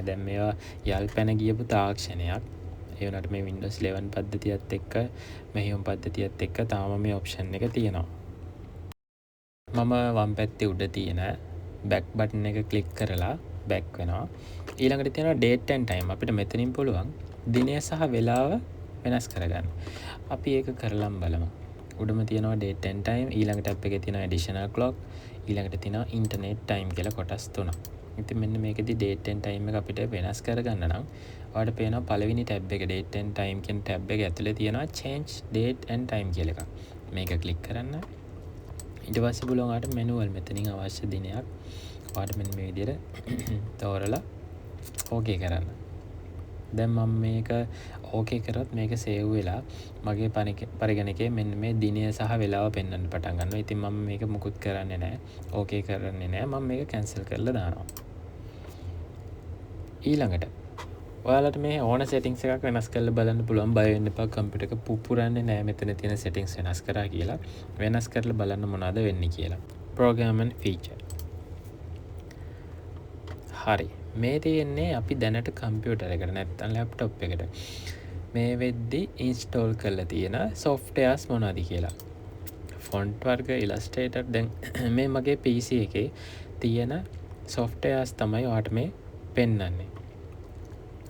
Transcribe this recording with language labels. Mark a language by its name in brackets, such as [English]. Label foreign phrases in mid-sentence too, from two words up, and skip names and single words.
[Sinhala] දැන් මේවා යල්පැන ගියපු තාක්ෂණයක්. ඒ වුණාට මේ Windows 11 පද්ධතියත් එක්ක මෙහෙයුම් පද්ධතියත් එක්ක තාම මේ option එක තියෙනවා. මම වම් පැත්තේ උඩ තියෙන [English] back button [Sinhala] එක click කරලා back වෙනවා. ඊළඟට තියෙනවා [English] date and time. [Sinhala] අපිට මෙතනින් පුළුවන් දිනය සහ වෙලාව වෙනස් කරගන්න. අපි ඒක කරලම් බලමු. උඩම තියෙනවා [English] date and time. [Sinhala] ඊළඟ tab එකේ තියෙනවා [English] additional clock. [Sinhala] ඊළඟට තියෙනවා [English] internet time [Sinhala] කියලා කොටස් තුනක්. ඉතින් මෙන්න මේකෙදි [English] date and time [Sinhala] එක අපිට වෙනස් කරගන්න නම් ඔයාලට පේනවා පළවෙනි tab එක [English] date and time [Sinhala] කියන tab එක ඇතුලේ තියෙනවා [English] change date and time [Sinhala] කියලා එකක්. මේක click කරන්න. ඊට පස්සේ බලන්න ඔයාලට manual මෙතනින් අවශ්‍ය දිනයක් ඔයාලට මෙන්න මේ විදිහට තෝරලා okay කරන්න. දැන් මම මේක ඕකේ කරොත් මේක සේව් වෙලා මගේ පරිගණකයේ මෙන්න මේ දිනය සහ වෙලාව පෙන්වන්න පටන් ගන්නවා. ඉතින් මම මේක මුකුත් කරන්නේ නැහැ. ඕකේ කරන්නේ නැහැ. මම මේක කැන්සල් කරලා දානවා. ඊළඟට ඔයාලට මේ ඕන settings එකක් වෙනස් කරලා බලන්න පුළුවන්. බය වෙන්න එපා. කම්පියුටර් එක පුපුරන්නේ නැහැ මෙතන තියෙන settings වෙනස් කරා කියලා. වෙනස් කරලා බලන්න මොනවද වෙන්නේ කියලා. [English] program and feature. [Sinhala] හරි. මේ තියෙන්නේ අපි දැනට කම්පියුටර් එකට නැත්නම් ලැප්ටොප් එකට මේ වෙද්දි ඉන්ස්ටෝල් කරලා තියෙන softwares මොනවද කියලා. font වර්ග Illustrator දැන් මේ මගේ PC එකේ තියෙන softwares තමයි ඔයාලට මේ පෙන්වන්නේ.